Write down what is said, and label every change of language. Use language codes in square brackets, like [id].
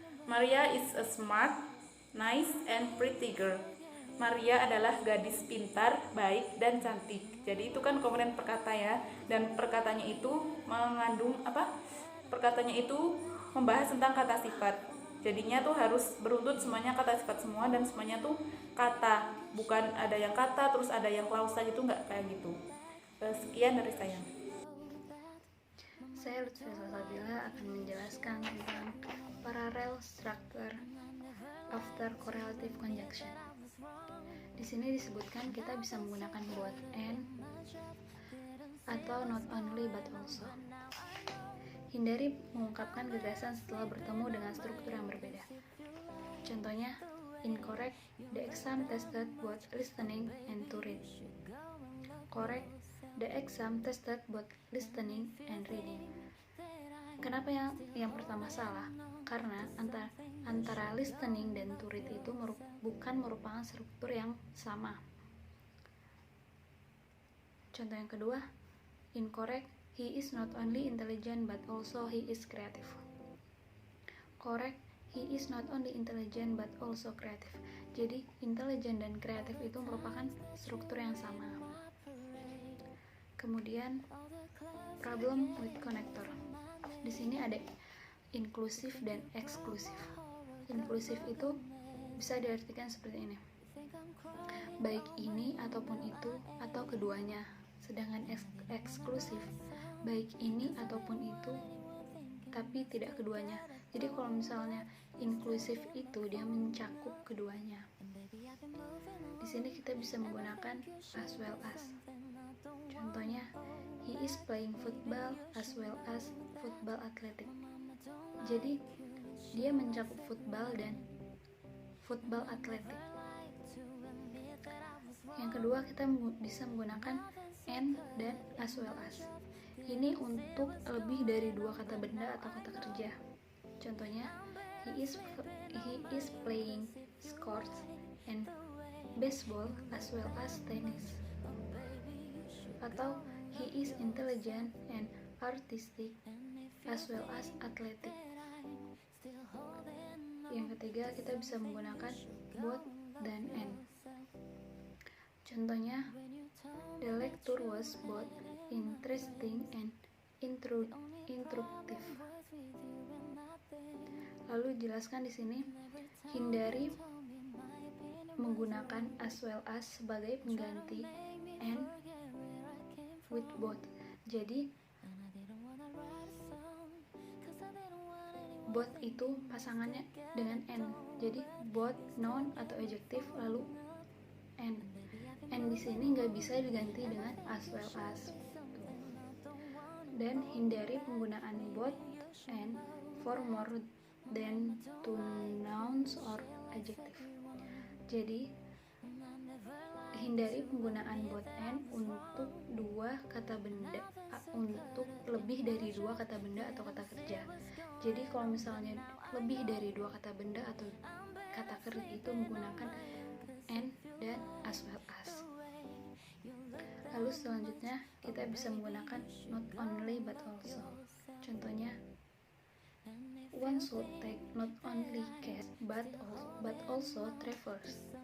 [id] Maria is a smart, nice, and pretty girl. Maria adalah gadis pintar, baik, dan cantik. Jadi itu kan komponen perkata ya. Dan perkatanya itu mengandung perkatanya itu membahas tentang kata sifat. Jadinya tuh harus beruntut semuanya kata sifat semua, dan semuanya tuh kata. Bukan ada yang kata terus ada yang klausa gitu, nggak kayak gitu. Sekian dari saya. Saya Lutfi Salsabila akan menjelaskan tentang parallel structure after correlative conjunction. Di sini disebutkan kita bisa menggunakan both and atau not only but also. Hindari mengungkapkan gagasan setelah bertemu dengan struktur yang berbeda. [en] Contohnya, incorrect, the exam tested both listening and to read. Correct, the exam tested both listening and reading. [id] Kenapa yang pertama salah? Karena antara listening dan to read itu bukan merupakan struktur yang sama. Contoh yang kedua, [en] incorrect, he is not only intelligent but also he is creative. Correct, he is not only intelligent but also creative. [id] Jadi, intelligent dan kreatif itu merupakan struktur yang sama. Kemudian, problem with connector. Di sini ada inklusif dan eksklusif. Inklusif itu bisa diartikan seperti ini: baik ini ataupun itu atau keduanya. Sedangkan eksklusif, baik ini ataupun itu tapi tidak keduanya. Jadi kalau misalnya inklusif itu dia mencakup keduanya. Di sini kita bisa menggunakan as well as. [en] Contohnya, he is playing football as well as football athletic. [id] Jadi dia mencakup football dan football atletik. Yang kedua, kita bisa menggunakan and dan as well as. Ini untuk lebih dari dua kata benda atau kata kerja. [en] Contohnya, he is playing sports and baseball as well as tennis. Atau he is intelligent and artistic as well as athletic. [id] Yang ketiga, kita bisa menggunakan both dan and. [en] Contohnya, the lecture was both interesting and instructive. [id] Lalu jelaskan di sini, hindari menggunakan as well as sebagai pengganti and with both. Jadi both itu pasangannya dengan and. Jadi both noun atau adjektif lalu and. And di sini nggak bisa diganti dengan as well as. Dan hindari penggunaan [en] both and for more than two nouns or adjective. [id] Jadi hindari penggunaan both and untuk dua kata benda, untuk lebih dari dua kata benda atau kata kerja. Jadi kalau misalnya lebih dari dua kata benda atau kata kerja itu menggunakan and dan as well as. Lalu selanjutnya kita bisa menggunakan not only but also. [en] Contohnya, one should take not only cash but also travels.